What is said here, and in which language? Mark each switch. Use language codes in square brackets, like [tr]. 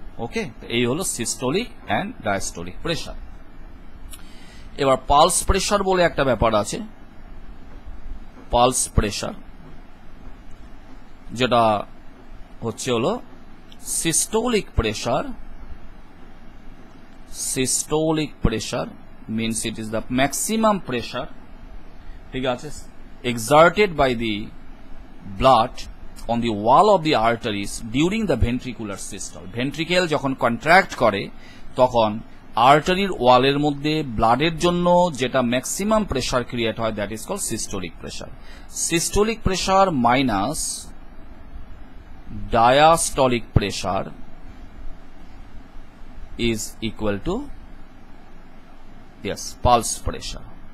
[bn] ওকে, এই হলো systolic and diastolic pressure. এবার পালস প্রেসার বলে একটা ব্যাপার আছে, পালস প্রেসার, যেটা হচ্ছে হলো systolic pressure. [en] systolic pressure means it is the maximum pressure, [bn] ঠিক আছে, [en] exerted by the blood on the wall of the arteries during the ventricular systole. [bn] Ventricle যখন কন্ট্রাক্ট করে তখন আর্টারির ওয়ালের মধ্যে ব্লাডের জন্য যেটা ম্যাক্সিমাম প্রেসার ক্রিয়েট হয় [en] that is call [bn] systolic pressure. [en] Systolic pressure minus diastolic pressure is equal to pulse pressure.